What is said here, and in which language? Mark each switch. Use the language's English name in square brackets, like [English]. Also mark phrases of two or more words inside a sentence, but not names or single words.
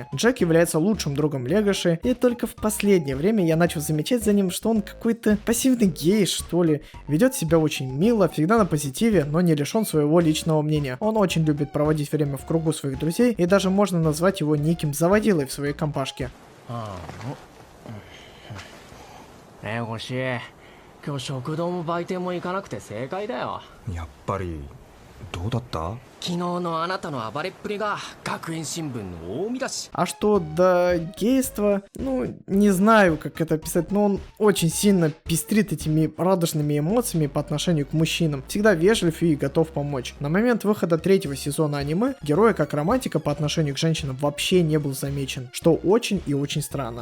[Russian] Джек является лучшим другом Легоши, и только в последнее время я начал замечать за ним, что он какой-то пассивный гей, что ли. Ведет себя очень мило, всегда на позитиве, но не лишен своего личного мнения. Он очень любит проводить время в кругу своих друзей, и даже можно назвать его неким заводилой в своей компашке. [Japanese] 今日食堂も売店も行かなくて正解だよ。やっぱりどうだった？昨日のあなたの暴れっぷりが学園新聞の大見出し。 [Russian] А что до гейства, ну, не знаю, как это описать, но он очень сильно пестрит этими радужными эмоциями по отношению к мужчинам. Всегда вежлив и готов помочь. На момент выхода 3-го сезона аниме, героя как романтика по отношению к женщинам вообще не был замечен, что очень и очень странно.